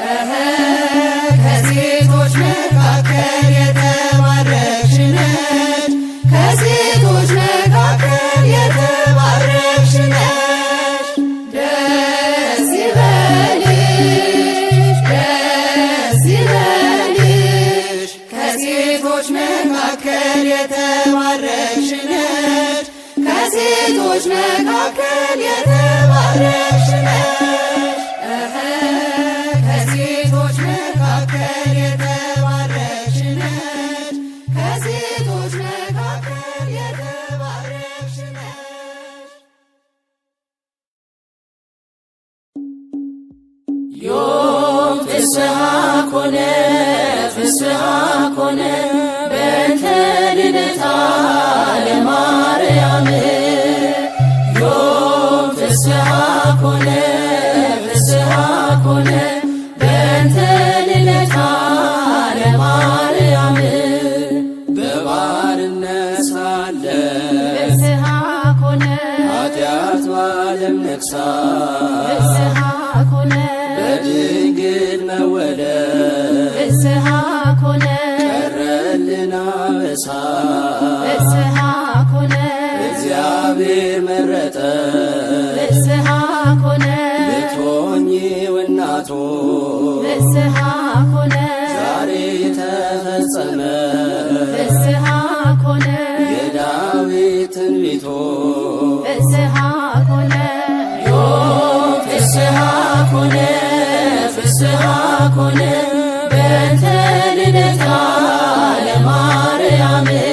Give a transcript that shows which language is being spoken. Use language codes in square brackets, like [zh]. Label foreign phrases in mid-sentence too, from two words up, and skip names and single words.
[am] ከሴቶች መካከል የተባረክሽ ነሽ ከሴቶች መካከል የተባረክሽ ነሽ ደስ ይበልሽ ደስ ይበልሽ ከሴቶች መካከል የተባረክሽ ነሽ ከሴቶች መካከል የተባረክሽ ነሽ ከሴቶች መካከል የተባረክሽ ነሽ ከሴቶች መካከል የተባረክሽ ነሽ [gez] ዮም ፍስሐ ኮነ ፍስሐ ኮነ በእንተ ልደታ ለማርያም ዮም ፍስሐ ኮነ ፍስሐ ኮነ በእንተ ልደታ ለማርያም [am] በባርነት ሳለ [gez] ፍስሐ ኮነ [am] ኃጢአት ባለም ነግሣ [gez] ፍስሐ ኮነ [am] በድንግል መወለድ [gez] ፍስሐ ኮነ [am] ቀረልን አበሳ [gez] ፍስሐ ኮነ [am] እግዚአብሔር መረጠ [gez] ፍስሐ ኮነ [am] ልትሆኚው እናቱ [gez] ፍስሐ ኮነ [am] ዛሬ ተፈጸመ [gez] ፍስሐ ኮነ [am] የዳዊት ትንቢቱ [gez] ፍስሐ ኮነ ዮም ፍስሐ ኮነ ፍስሐ ኮነ በእንተ ልደታ ለማርያም